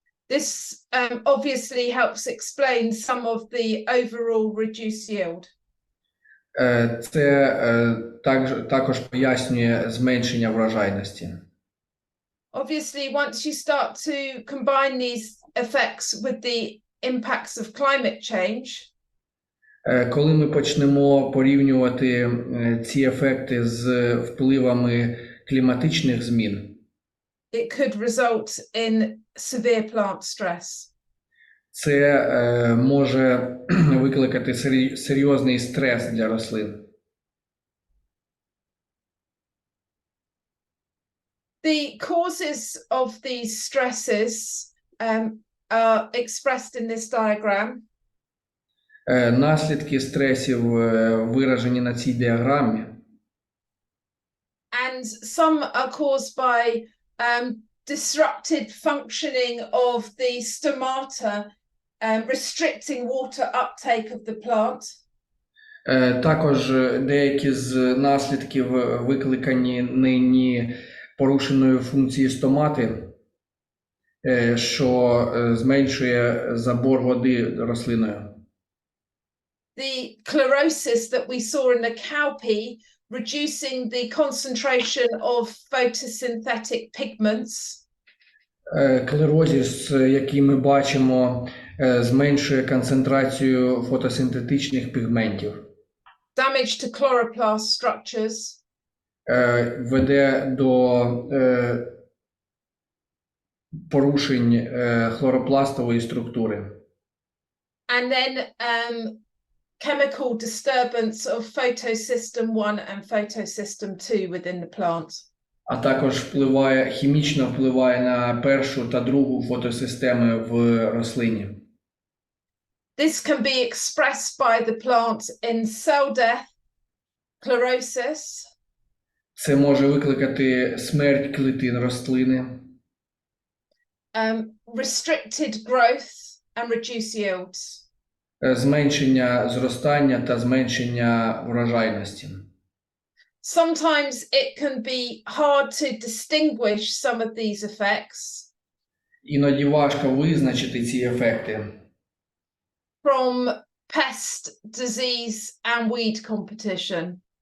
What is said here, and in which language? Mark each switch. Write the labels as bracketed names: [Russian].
[English] This obviously helps explain some of the overall reduced yield. [Ukrainian] Це також пояснює зменшення врожайності. [English] Obviously, once you start to combine these effects with the impacts of climate change, [Ukrainian] коли ми почнемо порівнювати ці ефекти з впливами кліматичних змін, [English] it could result in severe plant stress. [Ukrainian] Це може викликати серйозний стрес для рослин. [English] The causes of these stresses are expressed in this diagram. [Ukrainian] Наслідки стресів виражені на цій діаграмі. [English] And some are caused by disrupted functioning of the stomata, restricting water uptake of the plant. [Ukrainian] Також деякі з наслідків викликані нині порушеною функцією стомати, що зменшує забор води рослиною. [English] The chlorosis that we saw in the cowpea, reducing the concentration of photosynthetic pigments. [Ukrainian] Клерозіс, який ми бачимо, зменшує концентрацію фотосинтетичних пігментів. [English] Damage to chloroplast structures. [Ukrainian] Веде до порушень хлоропластової структури. [English] And then chemical disturbance of photosystem 1 and photosystem 2 within the plant. [Ukrainian] А також хімічно впливає на першу та другу фотосистеми в рослині. [English] This can be expressed by the plant in cell death, chlorosis. [Ukrainian] Це може викликати смерть клітин рослини. [English] Restricted growth and reduced yields. [Ukrainian] Зменшення зростання та зменшення врожайності. [English] Sometimes it can be hard to distinguish some of these effects. [Ukrainian] Іноді важко визначити ці ефекти. [English] From pest, disease and weed competition.